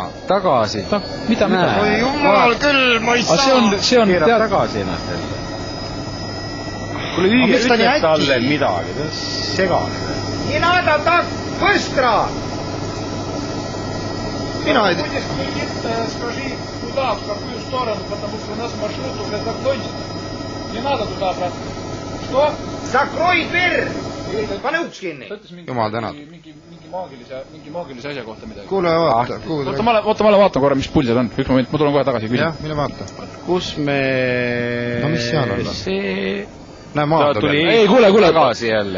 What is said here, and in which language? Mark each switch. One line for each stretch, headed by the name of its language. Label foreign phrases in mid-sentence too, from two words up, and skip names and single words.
Estonian: Tagasi. Mida? Oi jumal küll, ma ei saa. See on keerab tagasi ennast. Kuule, ütleb talle midagi, ta segane.
Russian: Не надо так, быстро!
Estonian: Mina ei tea.
Russian: Скажи, куда, в какую сторону, потому что у нас маршрут уже закончен. Не надо туда, брат. Что? Закрой дверь!
Estonian: Pane uks kinni. Jumal tänad. Mingi maagilise asja kohta midagi. Kuule, vaata. Oota, ma vaatan korra, mis pull seal on. Üks moment, ma tulen kohe tagasi küsin. Jah, mine vaata. Kus me... No mis seal on? Näe, maandub jälle. Ei, kuule. Tagasi jälle.